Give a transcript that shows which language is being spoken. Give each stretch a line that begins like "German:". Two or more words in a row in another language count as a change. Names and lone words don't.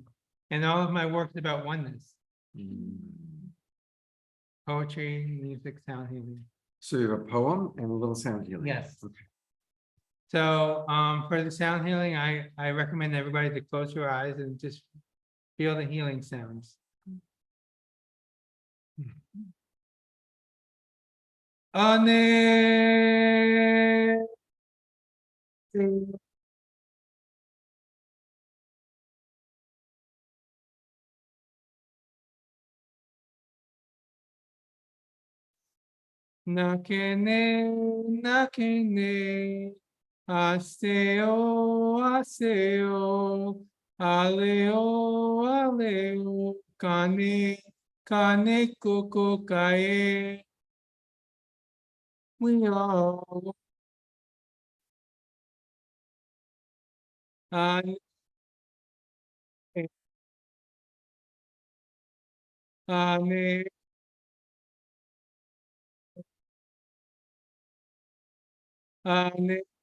English: And all of my work is about oneness. Poetry, music, sound healing. So you have a poem and a little sound healing. Yes. Okay. So for the sound healing, I recommend everybody to close your eyes and just feel the healing sounds. Ane. Nakene, nakene, aseo, aseo, aleo, aleo, kane, kane, koko, kae. We all. Ane, ane. Ane.